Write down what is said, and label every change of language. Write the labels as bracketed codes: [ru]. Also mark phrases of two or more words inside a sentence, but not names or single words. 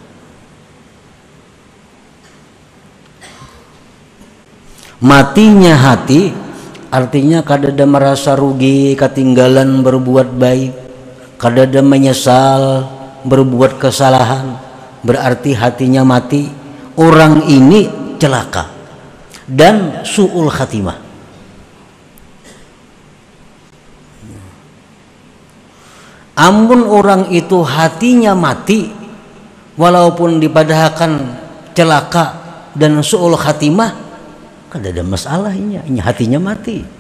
[bjn] Matinya hati artinya kada ada merasa rugi ketinggalan berbuat baik, kada ada menyesal berbuat kesalahan, berarti hatinya mati. [id] Orang ini celaka dan [ar] سوء الخاتمة. [bjn] Ampun orang itu hatinya mati, walaupun dipadahkan celaka dan [ar] سوء الخاتمة, [bjn] kada ada masalahnya, hatinya mati.